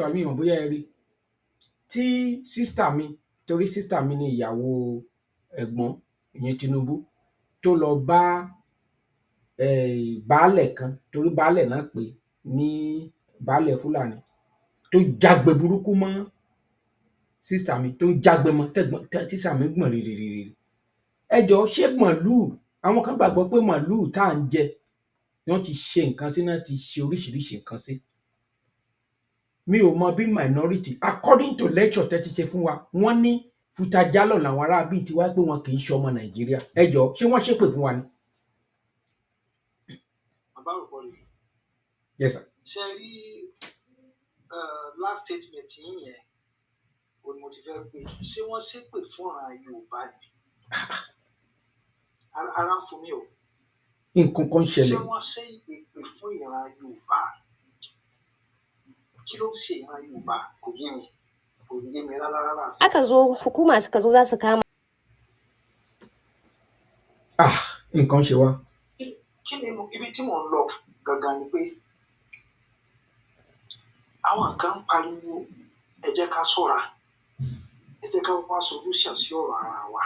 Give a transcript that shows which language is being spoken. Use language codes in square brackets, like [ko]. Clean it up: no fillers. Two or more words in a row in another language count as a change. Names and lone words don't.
[yo] Aliu bóyá ẹ rí tí sísítà mi, torí sísítà mi ni ìyàwó ẹ̀gbọ́n ìyẹn Tinubu, tó lọ bá baálẹ̀ kan, torí baálẹ̀ náà pé ní baálẹ̀ Fúlàní, tó jágbe burúkú mọ́ sísítà mi, tó jágbe mọ́ tísà mi gbọ̀n rìrìrìrì. Ẹ jọ̀ọ́, ṣé màlúù, àwọn kan gbàgbọ́ pé màlúù tá à ń jẹ wọ́n ti ṣe nǹkan sí, náà ti ṣe oríṣiríṣi nǹkan sí. Mi ò mọ bí minority, [en] according to lecture [yo] tẹ́ ti ṣe fún wa, wọ́n ní futajálọ̀ làwọn ará bíi ti wá pé wọn kì í ṣe ọmọ Nàìjíríà. Ẹ jọ̀ọ́, ṣé wọ́n ṣépè fún wa ni? [en] Yes, sir. [yo] Ṣé rí [en] last statement [yo] yín yẹn o ni mo ti fẹ́ pè, ṣé wọ́n ṣépè fún àwọn Yorùbá ni? Ara ń fún mi o. Nǹkan kan ṣẹlẹ̀. Ṣé wọ́n ṣe ìpè fún ìran Yorùbá? Kí ló ń ṣe ìran Yorùbá? Kò yé mi. Kò yé mi rárá. [ha] Aka zo hukuma suka zo za su kama. [yo] Nǹkan ṣe wá. Kí ni ibi tí mò ń lọ gangan ni pé àwọn kan ń pariwo ẹ jẹ́ ká ṣọ́ra, ẹ jẹ́ ká wá solution sí ọ̀rọ̀ ara wa.